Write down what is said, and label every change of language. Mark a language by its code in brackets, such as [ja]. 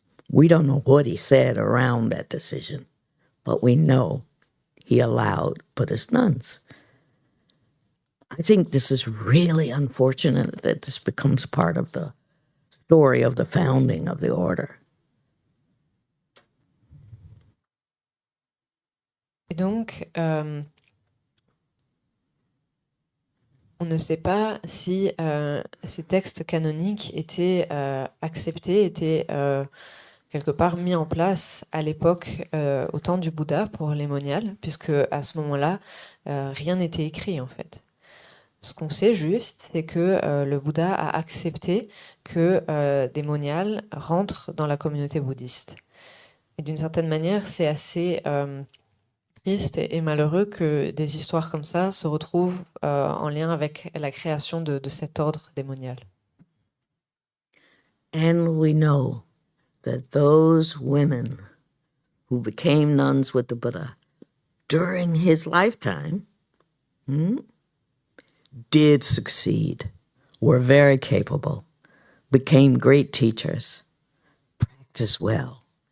[en] We don't know what he said around that decision, but we know he allowed Buddhist nuns. I think this is really unfortunate that this becomes part of the story of the founding of the order. [fr] Et donc, on ne sait pas si ces textes canoniques étaient acceptés, étaient quelque part mis en place à l'époque, au temps du Bouddha pour les moniales, puisque à ce moment-là, rien n'était écrit en fait. Ce qu'on sait juste, c'est que le Bouddha a accepté que des moniales rentrent dans la communauté bouddhiste. Et d'une certaine manière, c'est assez triste et malheureux que des histoires comme ça se retrouvent en lien avec la création de cet ordre des moniales. [en] And we know that those women who became nuns with the Buddha during his lifetime did succeed, were very capable, became great teachers, practiced well.